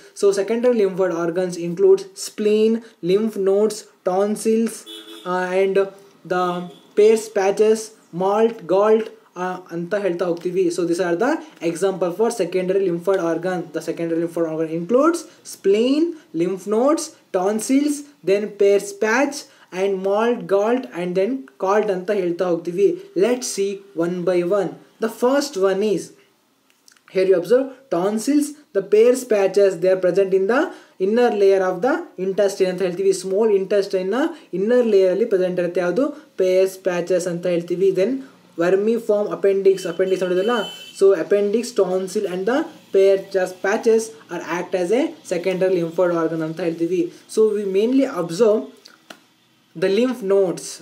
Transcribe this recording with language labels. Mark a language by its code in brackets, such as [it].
[en] so secondary lymphoid organs includes spleen, lymph nodes, tonsils and the Peyer's patches, MALT, GALT [kn] ಅಂತ ಹೇಳ್ತಾ ಹೋಗ್ತೀವಿ. [en] So this are the example for secondary lymphoid organ. The secondary lymphoid organ includes spleen, lymph nodes, tonsils, then Peyer's patch and malt, galt and then calt [kn] ಅಂತ ಹೇಳ್ತಾ ಹೋಗ್ತೀವಿ. [en] Let's see one by one. The first one is, here you observe tonsils, the pairs patches, they are present in the inner layer of the intestine [kn] ಅಂತ ಹೇಳ್ತೀವಿ. Small intestine ನ inner layer ಅಲ್ಲಿ present ಇರುತ್ತೆ, ಯಾವುದು pairs patches ಅಂತ ಹೇಳ್ತೀವಿ. [en] then vermiform appendix ನೋಡಿದಲ್ಲ, so appendix, tonsil and the patches are act as a secondary lymphoid organ [kn] ಅಂತ ಹೇಳ್ತೀವಿ. [en] So we mainly observe the lymph nodes.